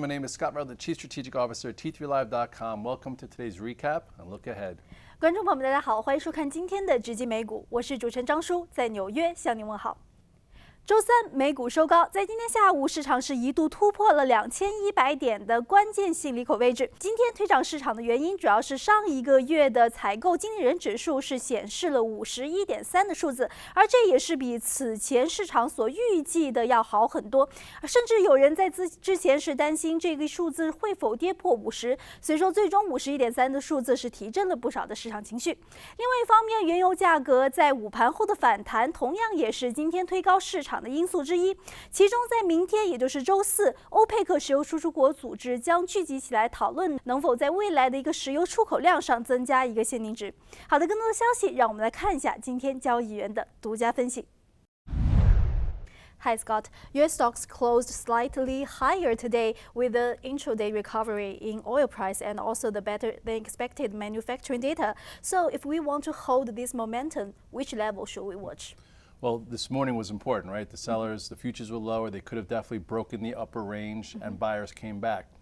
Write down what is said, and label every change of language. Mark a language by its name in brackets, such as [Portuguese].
[English] My name is Scott Redler, Chief Strategic Officer at T3Live.com. Welcome to today's recap and look ahead. [Chinese] 观众朋友们，大家好，欢迎收看今天的直击美股，我是主持人张舒，在纽约向您问好。周三美股收高，在今天下午，市场是一度突破了2100点的关键性利口位置。今天推涨市场的原因，主要是上一个月的采购经理人指数是显示了51.3的数字，而这也是比此前市场所预计的要好很多。甚至有人在之前是担心这个数字会否跌破50，所以说最终51.3的数字是提振了不少的市场情绪。另外一方面，原油价格在午盘后的反弹，同样也是今天推高市场的因素之一，其中在明天，也就是周四，欧佩克石油输出国组织将聚集起来讨论能否在未来的一个石油出口量上增加一个限定值。好的，更多的消息，让我们来看一下今天交易员的独家分析。 [English] Hi Scott, U.S. stocks closed slightly higher today with the intraday recovery in oil price and also the better than expected manufacturing data. So if we want to hold this momentum, which level should we watch? Well, this morning was important, right? The sellers, the futures were lower. They could have definitely broken the upper range and buyers came back.